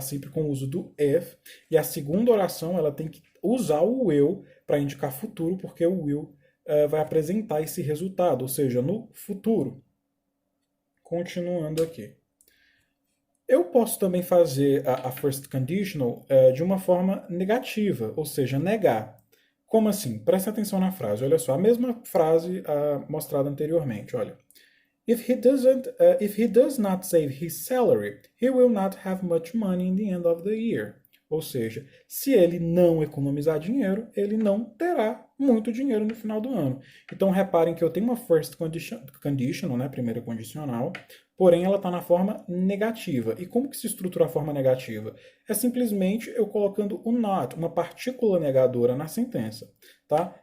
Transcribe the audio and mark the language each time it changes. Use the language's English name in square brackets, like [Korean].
[Portuguese] Sempre com o uso do if. E a segunda oração, ela tem que usar o will para indicar futuro, porque o will vai apresentar esse resultado, ou seja, no futuro. Continuando aqui. Eu posso também fazer a first conditional de uma forma negativa, ou seja, negar. Como assim? Presta atenção na frase. Olha só, a mesma frase mostrada anteriormente. Olha. [English] If he does not save his salary, he will not have much money in the end of the year. [Portuguese] Ou seja, se ele não economizar dinheiro, ele não terá muito dinheiro no final do ano. Então reparem que eu tenho uma first conditional, né, primeira condicional, porém ela está na forma negativa. E como que se estrutura a forma negativa? É simplesmente eu colocando o not, uma partícula negadora na sentença. Tá?